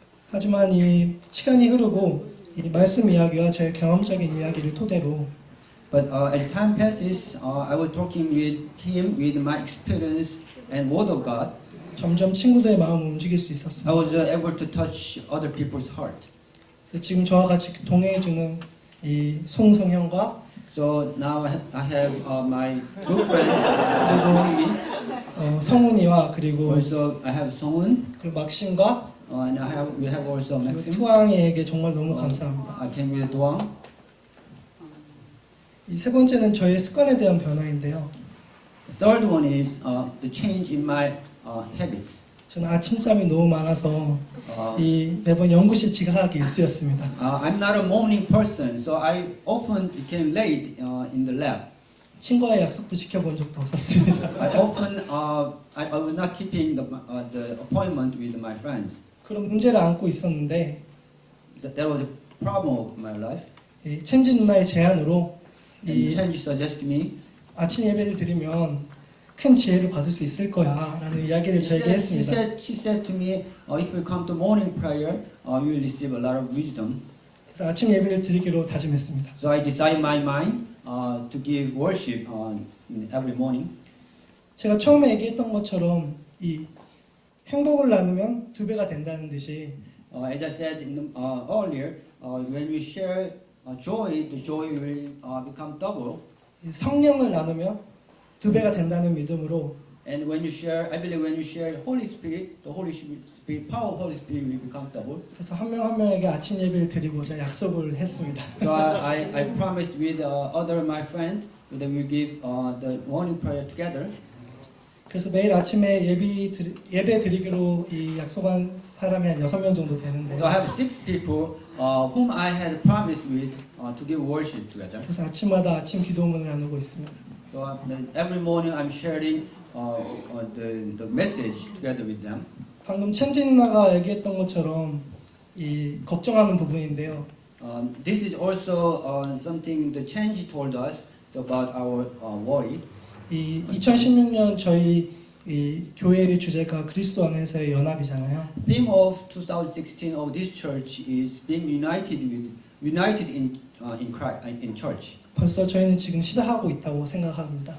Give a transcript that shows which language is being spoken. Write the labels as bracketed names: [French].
[Korean] 하지만 이 시간이 흐르고 이 말씀 이야기와 저의 경험적인 이야기를 토대로 [English] But as time passes, I was talking with him with my experience and word of God. [Korean] 점점 친구들의 마음을 움직일 수 [English] I [Korean] 있었습니다. [English] was able to touch other people's heart. [Korean] 그래서 지금 저와 같이 동행해주는 이 송성 형과 [English] So now I have my good friend with me. [Korean] 성훈이와 그리고 [English] Also, I have Songwon, [Korean] 그리고 막심과 [English] and we have also [Korean] 그리고 [English] Maxim. [Korean] 투항이에게 정말 너무 감사합니다. [English] I came with Doang. [Korean] 이 세 번째는 저의 습관에 대한 변화인데요. [English] The third one is the change in my habits. [Korean] 저는 아침잠이 너무 많아서 Uh, 이 매번 연구실 지각하기 일쑤였습니다. [English] I'm not a morning person, so I often became late in the lab. [Korean] 친구와의 약속도 지켜본 적도 없었습니다. [English] I often I was not keeping the appointment with my friends. [Korean] 그런 문제를 안고 있었는데 [English] That was a problem of my life. [Korean] 이 첸지 누나의 제안으로 [English] And 이 Chenji suggested me. [Korean] 아침 예배를 드리면 큰 지혜를 받을 수 있을 거야라는 이야기를 저에게 했습니다. [English] She said to me, if you come to morning prayer, you will receive a lot of wisdom. [Korean] 그래서 아침 예배를 드리기로 다짐했습니다. [English] So I decided in my mind to give worship every morning. [Korean] 제가 처음에 얘기했던 것처럼 이 행복을 나누면 두 배가 된다는 듯이 [English] As I said earlier, when we share joy, the joy will become double. [Korean] 이 성령을 나누면 두 배가 된다는 믿음으로 [English] And when you share, I believe when you share Holy Spirit, the Holy Spirit, power of Holy Spirit will become double. [Korean] 그래서 한 명 한 명에게 아침 예배를 드리고자 약속을 했습니다. [English] So I promised with other my friends that we will give the morning prayer together. [Korean] 그래서 매일 아침에 예배 드리기로 이 약속한 사람이 한 6명 정도 되는데 [English] So I have 6 people whom I had promised with to give worship together. [Korean] 그래서 아침마다 아침 기도문을 나누고 있습니다. [English] So every morning I'm sharing the message together with them. [Korean] 방금 첸지 누나가 얘기했던 것처럼 이 걱정하는 부분인데요. [English] This is also something the change told us about our worry. [Korean] 이 2016년 저희 이 교회의 주제가 그리스도 안에서의 연합이잖아요. [English] Theme of 2016 of this church is being united in church. [Korean] 벌써 저희는 지금 시작하고 있다고 생각합니다.